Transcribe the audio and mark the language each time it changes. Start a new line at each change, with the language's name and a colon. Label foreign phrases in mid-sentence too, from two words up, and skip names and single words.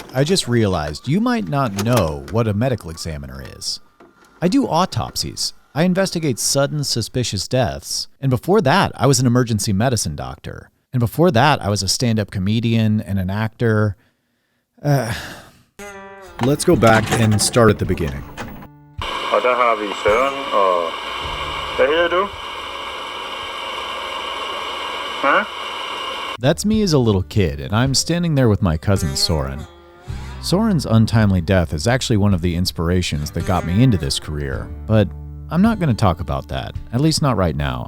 English: I just realized you might not know what a medical examiner is. I do autopsies. I investigate sudden suspicious deaths. And before that, I was an emergency medicine doctor. And before that, I was a stand-up comedian and an actor. Let's go back and start at the beginning.
Danish: Og der har vi Søren, og hvad hedder du? Huh?
English: That's me as a little kid, and I'm standing there with my cousin Soren. Soren's untimely death is actually one of the inspirations that got me into this career, but I'm not going to talk about that, at least not right now.